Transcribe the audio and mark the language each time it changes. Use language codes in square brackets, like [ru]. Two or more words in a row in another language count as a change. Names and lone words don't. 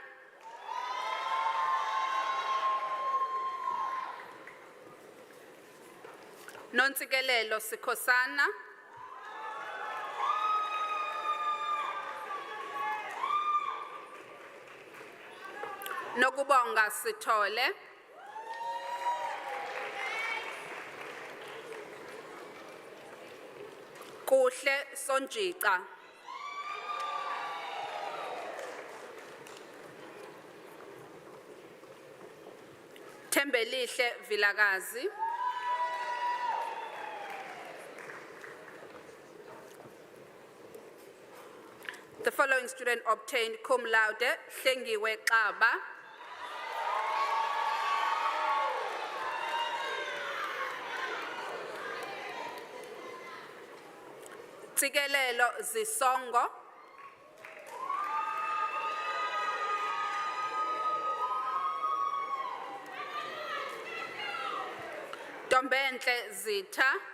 [en] Nontsikelelo Sikhosana, Nokubonga Sithole, Kuhle Sonjika, Thembelihle Vilakazi, the following student obtained [la] cum laude, [en] Hlengiwe Xaba, Tsikelelo Zisongo, Dombentle Zita,